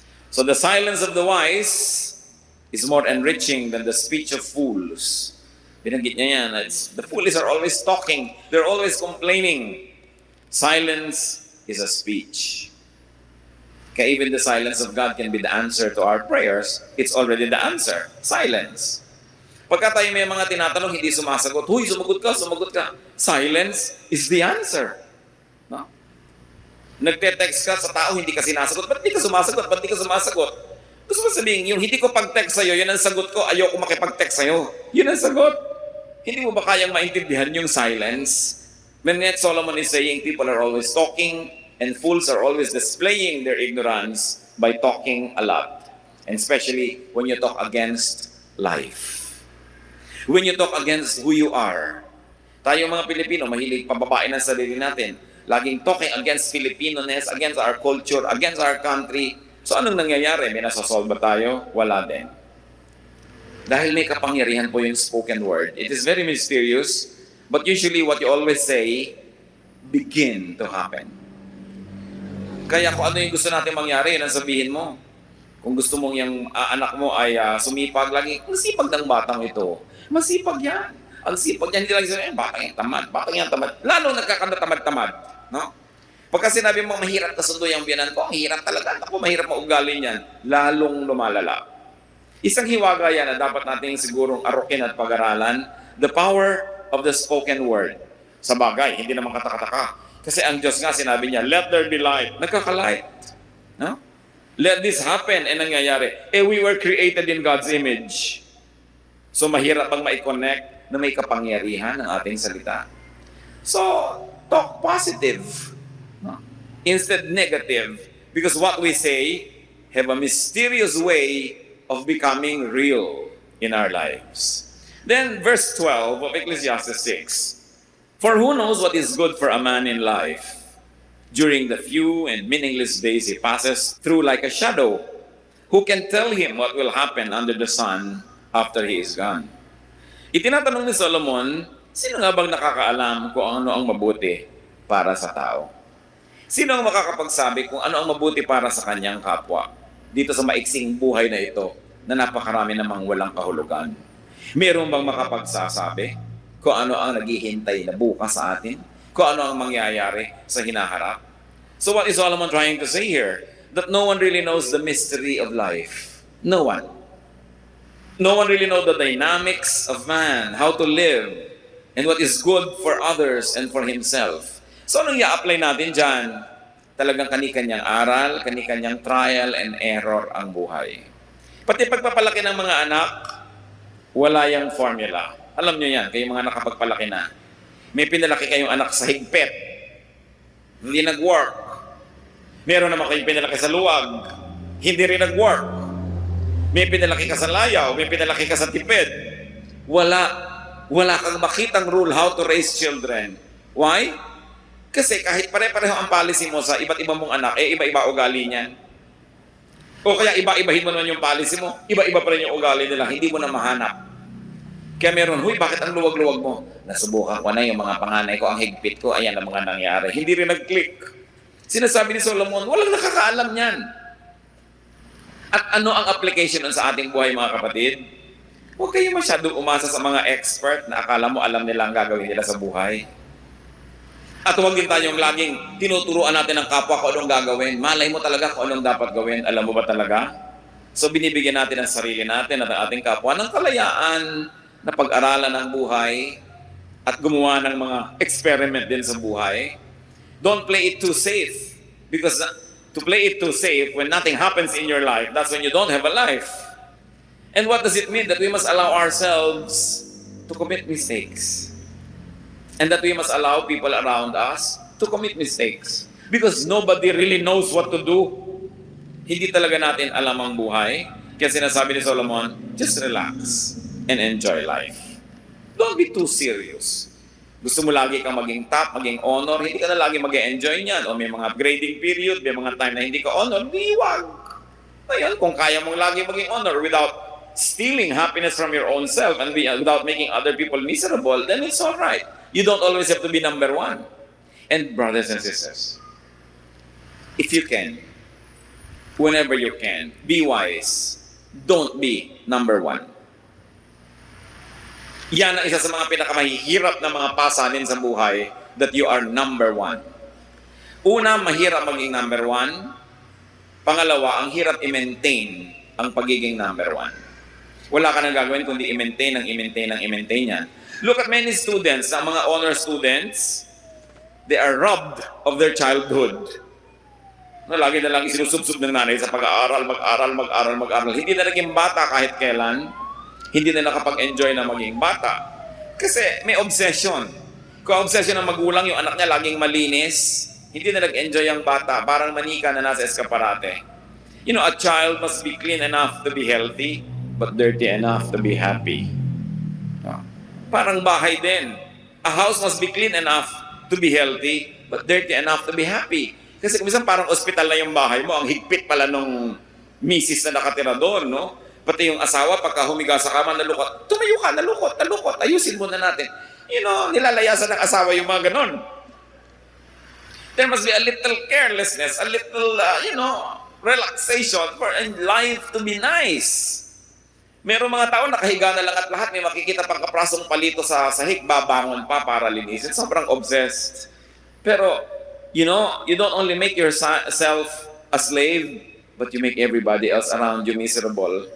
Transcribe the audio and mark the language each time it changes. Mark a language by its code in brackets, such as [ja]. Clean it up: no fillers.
[en] So the silence of the wise is more enriching than the speech of fools. [tl] Binanggit niya yan. [en] The foolish are always talking. They're always complaining. Silence is a speech. Kaya even the silence of God can be the answer to our prayers. It's already the answer. Silence. [tl] Pagka tayo may mga tinatanong, hindi sumasagot. Huy, sumagot ka. [en] Silence is the answer. No? [tl] Nagte-text ka sa tao, hindi ka sinasagot. Ba't di ka sumasagot? Gusto mo sabihin, yung hindi ko pag-text sa'yo, yun ang sagot ko, ayoko makipag-text sa'yo. Yun ang sagot. Hindi mo ba kayang maintindihan yung silence? [en] When yet Solomon is saying, people are always talking, and fools are always displaying their ignorance by talking a lot. And especially when you talk against life. When you talk against who you are. [tl] Tayo mga Pilipino, mahilig pababain ang sarili natin. [en] Laging talking against Filipino-ness, against our culture, against our country. [tl] So anong nangyayari? May nasasolve ba tayo? Wala din. Dahil may kapangyarihan po yung spoken word. [en] It is very mysterious, but usually what you always say, begin to happen. [tl] Kaya kung ano yung gusto natin mangyari, yun ang sabihin mo. Kung gusto mong yung anak mo ay sumipag, lagi, masipag ng batang ito. Masipag yan. Ang sipag yan, hindi lang sabihin, batang yan tamad. Lalo nagkakanatamad-tamad. No? Pagka sinabi mo, mahirap na sundo yung biyanan ko, ang hirap talaga. Ako, mahirap maugali niyan. Lalong lumalala. Isang hiwaga yan na dapat nating sigurong arukin at pag-aralan, [en] the power of the spoken word. [tl] Sa bagay, hindi naman katakataka. Kasi ang Diyos nga sinabi niya, [en] let there be light. [tl] Nagkakalight. [en] No? Let this happen. And nangyayari. We were created in God's image. [tl] So mahirap bang ma-connect na may kapangyarihan ng ating salita? [en] So, talk positive. No? Instead negative. Because what we say have a mysterious way of becoming real in our lives. Then verse 12 of Ecclesiastes 6. For who knows what is good for a man in life? During the few and meaningless days he passes through like a shadow, who can tell him what will happen under the sun after he is gone? [tl] Itinatanong ni Solomon, sino nga bang nakakaalam kung ano ang mabuti para sa tao? Sino ang makakapagsabi kung ano ang mabuti para sa kanyang kapwa? Dito sa maiksing buhay na ito, na napakarami namang walang kahulugan. Meron bang makapagsasabi kung ano ang naghihintay na bukas sa atin? Kung ano ang mangyayari sa hinaharap? [en] So what is Solomon trying to say here? That no one really knows the mystery of life. No one. No one really knows the dynamics of man, how to live, and what is good for others and for himself. [tl] So anong i-apply natin dyan? Talagang kani-kanyang aral, kani-kanyang trial and error ang buhay. Pati pagpapalaki ng mga anak, wala yung formula. Alam nyo yan, kayong mga nakapagpalaki na. May pinalaki kayong anak sa higpit. Hindi nag-work. Meron naman kayong pinalaki sa luwag. Hindi rin nag-work. May pinalaki ka sa layaw, may pinalaki ka sa tipid. Wala kang makitang [en] rule how to raise children. Why? [tl] Kasi kahit pare-pareho ang policy mo sa iba't iba mong anak, iba-iba ugali niyan. O kaya iba-ibahin mo naman yung policy mo, iba-iba pa rin yung ugali nila, hindi mo na mahanap. Kaya meron, huy, bakit ang luwag-luwag mo? Nasubukan ko na yung mga panganay ko, ang higpit ko, ayan ang mga nangyari. Hindi rin nag-click. Sinasabi ni Solomon, walang nakakaalam yan. At ano ang application sa ating buhay, mga kapatid? Huwag kayo masyadong umasa sa mga expert na akala mo alam nila ang gagawin nila sa buhay. At huwag din tayong laging tinuturuan natin ng kapwa kung anong gagawin. Malay mo talaga kung anong dapat gawin. Alam mo ba talaga? So binibigyan natin ang sarili natin at ang ating kapwa ng kalayaan na pag-aralan ng buhay at gumawa ng mga experiment din sa buhay. [en] Don't play it too safe. Because to play it too safe, when nothing happens in your life, that's when you don't have a life. And what does it mean? That we must allow ourselves to commit mistakes. And that we must allow people around us to commit mistakes. Because nobody really knows what to do. [tl] Hindi talaga natin alam ang buhay. Kaya sinasabi ni Solomon, [en] just relax and enjoy life. Don't be too serious. [tl] Gusto mo lagi kang maging top, maging honor, hindi ka na lagi mag-enjoy niyan. O may mga grading period, may mga time na hindi ka honor, di wag. Ayun, kung kaya mong lagi maging honor [en] without stealing happiness from your own self and without making other people miserable, then it's all right. You don't always have to be number one. And brothers and sisters, if you can, whenever you can, be wise. Don't be number one. [tl] Yan ang isa sa mga pinakamahihirap na mga pasanin sa buhay, [en] that you are number one. [tl] Una, mahirap maging number one. Pangalawa, ang hirap i-maintain ang pagiging number one. Wala ka nang gagawin kundi i-maintain yan. [en] Look at many students, ang mga honor students, they are robbed of their childhood. [tl] Lagi na lang isinusubsub ng nanay sa pag-aaral, mag-aral. Hindi na naging bata kahit kailan. Hindi na nakapag-enjoy na maging bata. Kasi may obsession. Kung obsession ng magulang, yung anak niya laging malinis, hindi na nag-enjoy ang bata. Parang manika na nasa eskaparate. [en] You know, a child must be clean enough to be healthy, but dirty enough to be happy. [tl] Parang bahay din. [en] A house must be clean enough to be healthy, but dirty enough to be happy. [tl] Kasi minsan parang ospital na yung bahay mo, ang higpit pala nung misis na nakatira doon, no? Pati yung asawa, pagka humiga sa kama, nalukot. Tumayo ka, nalukot. Ayusin muna natin. You know, nilalayasan ng asawa yung mga ganon. [en] There must be a little carelessness, a little, relaxation for life to be nice. [tl] Merong mga tao nakahiga na lang at lahat, may makikita pang kaprasong palito sa sahig, babangon pa para linisin. Sobrang obsessed. Pero, [en] you know, you don't only make yourself a slave, but you make everybody else around you miserable.